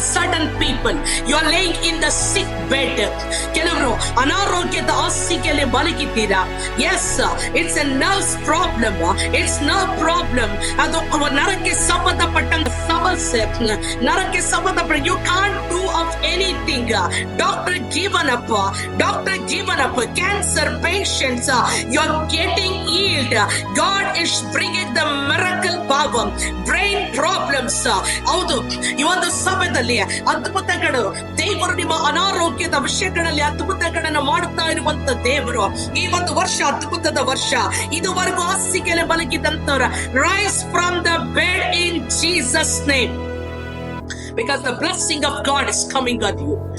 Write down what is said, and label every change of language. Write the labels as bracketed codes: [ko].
[en] Certain people, you are laying in the sick bed. [kn] ಕೆಲವರು ಅನಾರೋಗ್ಯದ ಹಾಸಿಗೆಯಲ್ಲಿ ಮಲಗಿದ್ದೀರಾ. [en] Yes, it's a nerve problem. It's nerve problem. [kn] ಅದು ನರಕ್ಕೆ ಸಂಬಂಧಪಟ್ಟಂತ ಸಮಸ್ಯೆ, ನರಕ್ಕೆ ಸಂಬಂಧಪಟ್ಟ. [en] You can't do of anything. Doctor given up. Cancer patients, you are getting healed. God is bringing the miracle power. Brain problems, [kn] ಹೌದು, ಈ ಒಂದು ಸಮಯದಲ್ಲಿ ಅದ್ಭುತಗಳು, ದೇವರು ನಿಮ್ಮ ಅನಾರೋಗ್ಯದ ವಿಷಯಗಳಲ್ಲಿ ಅದ್ಭುತಗಳನ್ನು ಮಾಡುತ್ತಾ ಇರುವಂತ ದೇವರು. ಈ ಒಂದು ವರ್ಷ ಅದ್ಭುತದ ವರ್ಷ. ಇದುವರೆಗೂ ಹಾಸಿಗೆಯಲ್ಲಿ ಮಲಗಿದಂತವರ, [en] Rise from the bed in Jesus name, because the blessing of God is coming on you.